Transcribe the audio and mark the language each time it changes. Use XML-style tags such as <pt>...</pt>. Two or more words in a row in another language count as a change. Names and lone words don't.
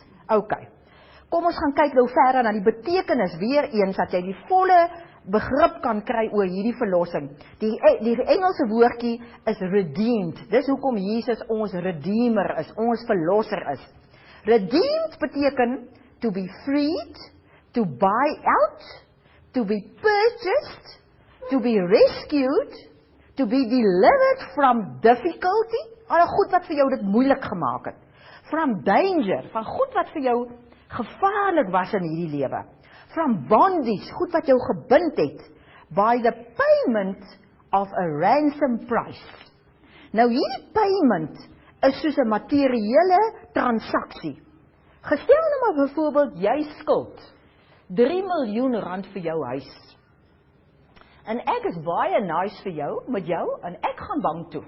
<af>OK, kom ons gaan kyk nou verder na die betekenis, weer eens, dat jy die volle begrip kan kry oor hierdie verlossing. Die Engelse woordjie is redeemed, dis hoekom Jesus ons redeemer is, ons verlosser is.</af> <en>Redeemed beteken to be freed, to buy out, to be purchased, to be rescued, to be delivered from difficulty,</en> <af>al goed wat vir jou dit moeilik gemaak het,</af> <en>from danger,</en> <af>van goed wat vir jou gevaarlik was in hierdie lewe,</af> <en>from bondage,</en> <af>goed wat jou gebind het,</af> <en>by the payment of a ransom price.</en> <af>Nou hierdie payment is soos 'n materiële transaksie. Gestel nou maar byvoorbeeld, jy skuld 3 miljoen rand vir jou huis. En ek is baie nice vir jou, met jou, en ek gaan bank toe.</af>